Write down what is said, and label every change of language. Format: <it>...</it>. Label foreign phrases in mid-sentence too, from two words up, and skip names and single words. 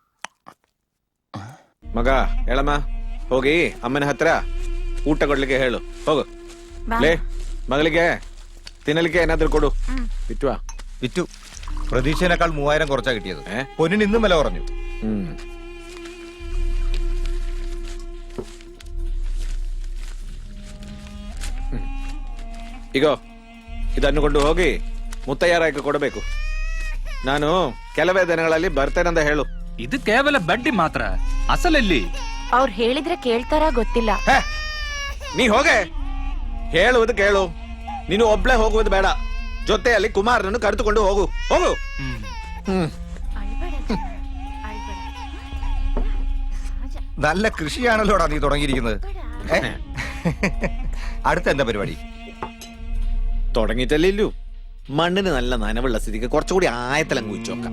<kn>ಮಗ ಹೇಳಮ್ಮ, ಹೋಗಿ ಅಮ್ಮನ ಹತ್ರ ಊಟ ಕೊಡ್ಲಿಕ್ಕೆ ಹೇಳು. ಹೋಗು. ಲೇ, ಮಗಳಿಗೆ ತಿನ್ನಲಿಕ್ಕೆ ಏನಾದ್ರೂ ಕೊಡು. ಬಿಟ್ಟುವಾ?</kn> <ml>ಬಿಟ್ಟು പ്രതീക്ഷേനേക്കാൾ 3000 കുറച്ചാ കിട്ടിയത്. പൊന്നിന് ഇന്നും വില കുറഞ്ഞു.</ml> <kn>ಇಗೋ ಇದನ್ನು ಕೊಂಡು ಹೋಗಿ ಮುತ್ತಯ್ಯರಾಯಕ್ಕೆ ಕೊಡಬೇಕು. ನಾನು ಕೆಲವೇ ದಿನಗಳಲ್ಲಿ ಬರ್ತೇನೆಂದ ಹೇಳು. ಇದು ಕೇವಲ ಬಡ್ಡಿ ಮಾತ್ರ, ಅಸಲಲ್ಲಿ. ಅವ್ರು ಹೇಳಿದ್ರೆ ಕೇಳ್ತಾರ ಗೊತ್ತಿಲ್ಲ. ನೀ ಹೋಗೆ, ಹೇಳುವುದು ಕೇಳು. ನೀನು ಒಬ್ಳೆ ಹೋಗುವುದು ಬೇಡ, ಜೊತೆಯಲ್ಲಿ ಕುಮಾರನನ್ನು ಕರೆದುಕೊಂಡು ಹೋಗು. ಹೋಗು.</kn> <ml>നല്ല കൃഷിയാണല്ലോടാ നീ തുടങ്ങിയിരിക്കുന്നത്. അടുത്ത എന്താ പരിപാടി? തുടങ്ങിയിട്ടല്ലേ ഇല്ലു. മണ്ണിന് നല്ല നനവുള്ള സ്ഥിതിക്ക് കുറച്ചുകൂടി ആയത്തലം കുഴിച്ചോക്കാം.</ml>